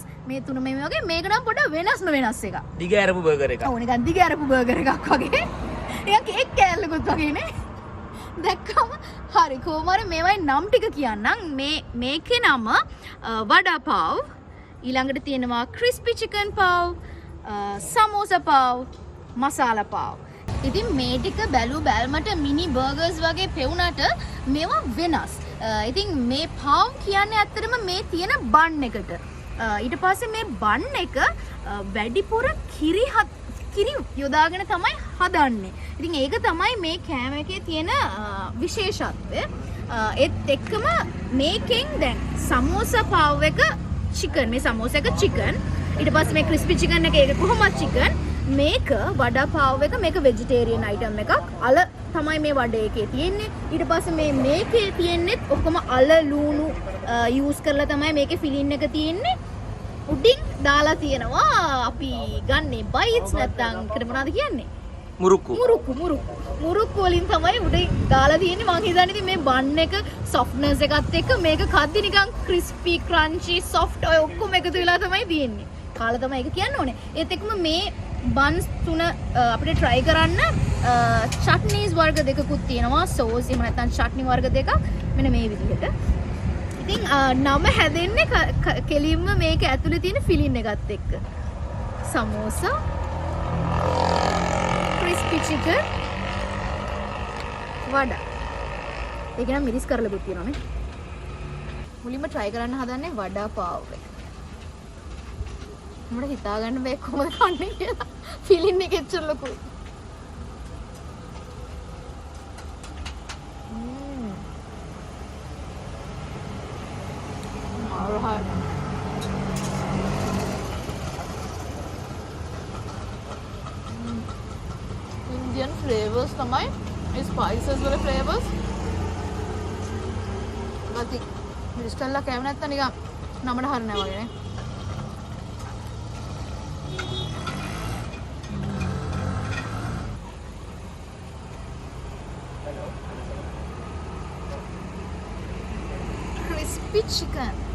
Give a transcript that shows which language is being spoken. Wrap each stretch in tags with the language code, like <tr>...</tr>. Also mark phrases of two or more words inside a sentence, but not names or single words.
<si>මේ තුන මේ වගේ මේක නම් පොඩ්ඩක් වෙනස් එකක්. දිග ඇරපු බර්ගර් එකක්. ඔව් නිකන් දිග ඇරපු බර්ගර් එකක් වගේ. නිකන් කේක් කෑල්ලකුත් වගේ නේ. දැක්කම හරි කොහොම හරි මේවයි නම් ටික කියන්නම්. මේකේ නම වඩා පාව්. ඊළඟට තියෙනවා</si> <en>crispy chicken pav, samosa pav, masala pav.</en> <si>ඉතින් මේ ටික බැලු බැලමට මිනි බර්ගර්ස් වගේ පෙවුනට මේවා වෙනස්. ඉතින් මේ pav කියන්නේ ඇත්තටම මේ තියෙන බන් එකට. ඊට පස්සේ මේ බන් එක වැඩිපුර කිරි යොදාගෙන තමයි හදන්නේ. ඉතින් ඒක තමයි මේ කෑම එකේ තියෙන විශේෂත්වය. ඒත් එක්කම මේකෙන් දැන්</si> <en>samosa pav</en> <si>එක chicken, මේ samosa එක chicken, ඊට පස්සේ මේ</si> <en>crispy chicken</en> <si>එක ඒක කොහොමද chicken, මේක වඩා පාව එක මේක</si> <en>vegetarian item</en> <si>එකක්. අල තමයි මේ වඩේ එකේ තියෙන්නේ. ඊට පස්සේ මේකේ තියෙන්නේ ඔක්කොම අල ලුණු use කරලා තමයි මේකේ filling එක තියෙන්නේ. උඩින් දාලා තියෙනවා අපි ගන්නේ bites නැත්නම් ඒකට මොනවද කියන්නේ? මුරුක්කු වලින් තමයි උඩින් දාලා තියෙන්නේ. මම හිතන්නේ ඉතින් මේ බන් එක softness එකත් එක්ක මේක කද්දි නිකන්</si> <en>crispy crunchy soft</en> <si>ඔය ඔක්කොම එකතු වෙලා තමයි තියෙන්නේ. කාලා තමයි ඒක කියන්න ඕනේ. ඒත් එක්කම මේ බන්ස් තුන අපිට try කරන්න chutneys වර්ග දෙකකුත් තියෙනවා. sauce එහෙම නැත්නම් chutney වර්ග දෙකක් මෙන්න මේ විදිහට. ඉතින් නම හැදෙන්නේ කෙලින්ම මේක ඇතුලේ තියෙන filling එකත් එක්ක.</si> <en>samosa, crispy chicken,</en> <si>වඩා. ඒක නම් මිරිස් කරලකුත් තියෙනවා නේ. මුලින්ම try කරන්න හදන්නේ වඩා පාව එක. මට හිතා ගන්න බෑ කොහොමද කන්නේ කියලා. filling එක එච්චර ලොකුයි.</si> <en>alright. Indian flavors තමයි. Spices වල flavors.</en> <si>ගති මිරිස් කල්ලා කෑම නැත්තම් නිකන් නමන හරිනවා වගේ නේ.</si> <en>Crispy chicken.</en>